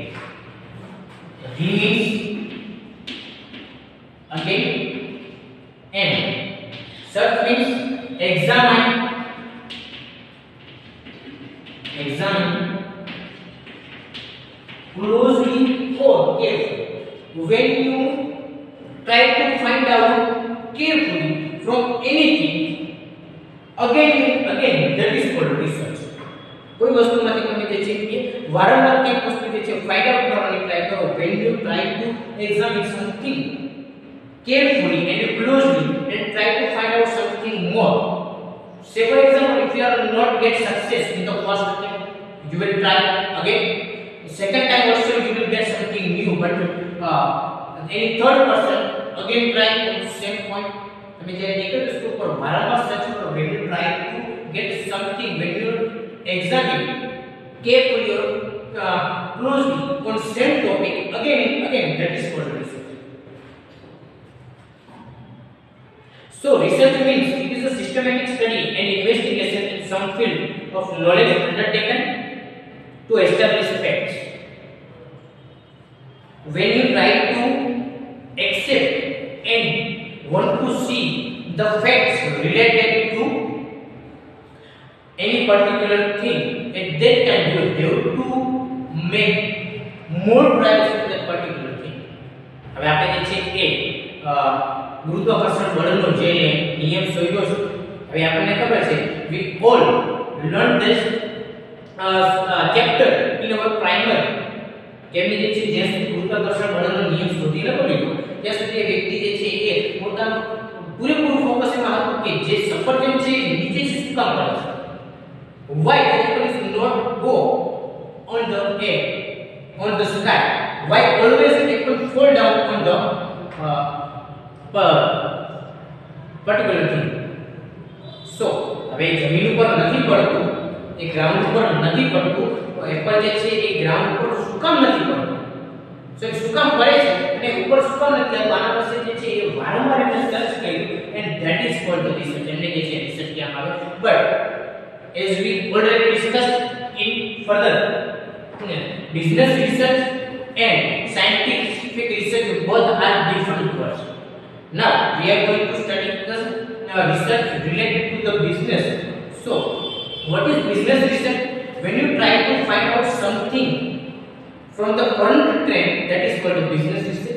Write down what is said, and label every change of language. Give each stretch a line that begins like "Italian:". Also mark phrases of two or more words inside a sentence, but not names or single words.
English: Re means again and search means examine closely or carefully. When you try to find out carefully from anything, again and again, that is called research.
Gujarati: કોઈ વસ્તુમાંથી તમે જે છે કે વારંવાર એક વસ્તુ જે છે
English: find out
Gujarati: કરવાની ટ્રાય કરો.
English: When you try to examine something carefully and closely and try to find out something more. Say for example, if you are not get success in the first attempt, you will try again. The second time also you will get something new, but any third person again try on the same point.
Gujarati: તમે જે એક જ વસ્તુ પર વારંવાર સર્ચ કરો,
English: when you try to get something, when you examine carefully or closely on same topic again and again, that is called research. So research means it is a systematic study and investigation in some field of knowledge undertaken to establish facts. When you try to accept and want to see the facts related to any particular thing, at that time you have to make more trials in that particular thing.
Gujarati: હવે આપણે જે છે કે ગુરુત્વાકર્ષણ બળનો જે નિયમ શોધ્યો છે, હવે આપણને ખબર છે
English: we all learn this chapter in our primary.
Gujarati: કેમની જે છે જ્યાં સુધી ગુરુત્વાકર્ષણ બળનો નિયમ શોધી નતો લીધો ત્યાં સુધી એ વ્યક્તિ જે છે એ પોતાનું પૂરેપૂરું ફોકસ એમાં હતું કે જે સફરજન છે એ નીચે શું કામ કરે છે.
English: Why people is not go on the air, on the sky? Why always people fall down on the particular thing?
Gujarati: So હવે જમીન ઉપર નથી પડતું એ ગ્રાઉન્ડ પર નથી પડતું તો એપલ જે છે એ ગ્રાઉન્ડ પર શું કામ નથી પડતું સો એ શું કામ પડે છે અને ઉપર શું કામ નથી આવતું આના પાસે જે છે એ વારંવાર એને સર્ચ કર્યું
English: and that is called the research
Gujarati: એમને જે છે રિસર્ચ કહેવામાં આવે
English: but as we already discussed in further business research and scientific research both are different words. Now we are going to study the research related to the business. So what is business research? When you try to find out something from the current trend, that is called business research.